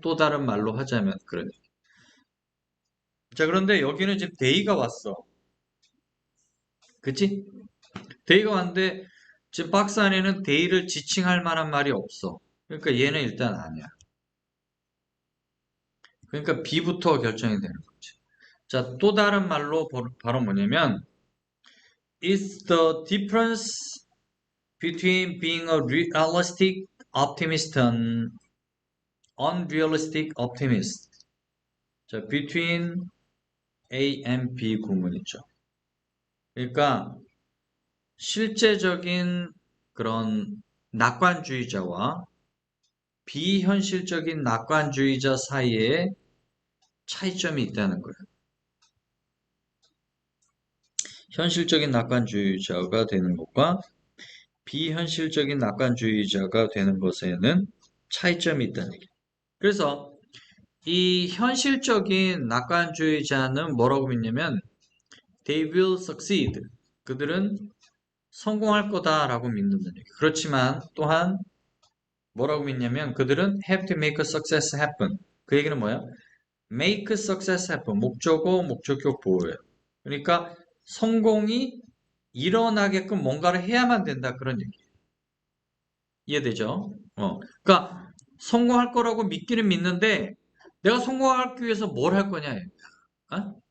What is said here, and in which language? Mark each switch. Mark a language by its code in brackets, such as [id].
[ko] 또 다른 말로 하자면 그런 얘기. 자, 그런데 여기는 지금 데이가 왔어. 그치? 데이가 왔는데 지금 박스 안에는 데이를 지칭할 만한 말이 없어. 그러니까 얘는 일단 아니야. 그러니까 B부터 결정이 되는 거지. 자, 또 다른 말로 바로 뭐냐면 [en] It's the difference between being a realistic optimist and unrealistic optimist. 자, between A and B 구문이죠. [ko] 그러니까 실제적인 그런 낙관주의자와 비현실적인 낙관주의자 사이에 차이점이 있다는 거예요. 현실적인 낙관주의자가 되는 것과 비현실적인 낙관주의자가 되는 것에는 차이점이 있다는 얘기예요. 그래서 이 현실적인 낙관주의자는 뭐라고 믿냐면 [en] they will succeed. [ko] 그들은 성공할 거다라고 믿는다는 얘기예요. 그렇지만 또한 뭐라고 믿냐면 그들은 [en] have to make a success happen. [ko] 그 얘기는 뭐야? [en] make success happen. [ko] 목적어, 목적격 보호예요. 그러니까 성공이 일어나게끔 뭔가를 해야만 된다. 그런 얘기. 이해되죠? 그러니까 성공할 거라고 믿기는 믿는데 내가 성공하기 위해서 뭘 할 거냐. 어?